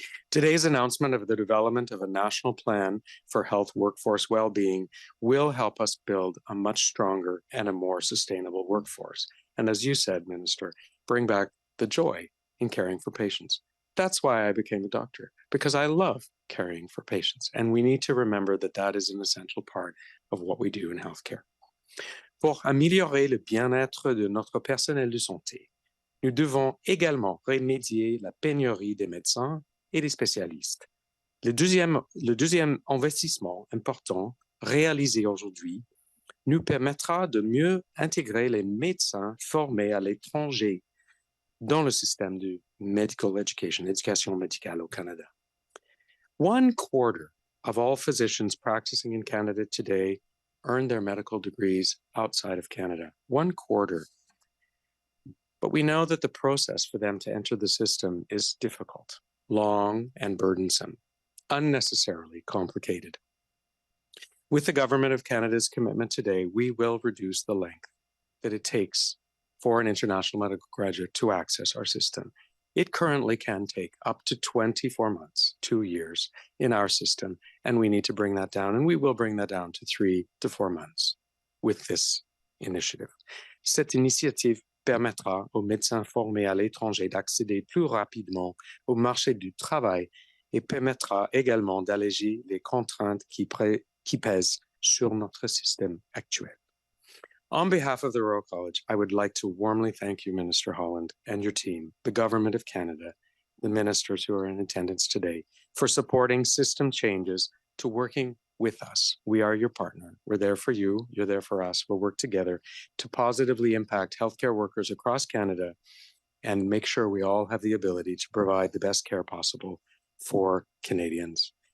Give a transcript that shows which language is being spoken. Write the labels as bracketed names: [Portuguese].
[English] Today's announcement of the development of a national plan for health workforce well-being will help us build a much stronger and a more sustainable workforce. And as you said, Minister, bring back the joy in caring for patients. That's why I became a doctor, because I love caring for patients. And we need to remember that that is an essential part of what we do in healthcare. [French] Pour améliorer le bien-être de notre personnel de santé, nous devons également remédier la pénurie des médecins et des spécialistes. Le deuxième investissement important réalisé aujourd'hui nous permettra de mieux intégrer les médecins formés à l'étranger dans le système de [English] medical education, [French] éducation médicale au Canada. [English] 1/4 of all physicians practicing in Canada today earn their medical degrees outside of Canada. 1/4. But we know that the process for them to enter the system is difficult, long, and burdensome, unnecessarily complicated. With the Government of Canada's commitment today, we will reduce the length that it takes for an international medical graduate to access our system. It currently can take up to 24 months, 2 years in our system, and we need to bring that down, and we will bring that down to 3 to 4 months with this initiative. [French] Cette initiative permettra aux médecins formés à l'étranger d'accéder plus rapidement au marché du travail et permettra également d'alléger les contraintes qui pèsent sur notre système actuel. [English] On behalf of the Royal College, I would like to warmly thank you, Minister Holland, and your team, the Government of Canada, the ministers who are in attendance today, for supporting system changes to working with us. We are your partner. We're there for you. You're there for us. We'll work together to positively impact healthcare workers across Canada and make sure we all have the ability to provide the best care possible for Canadians.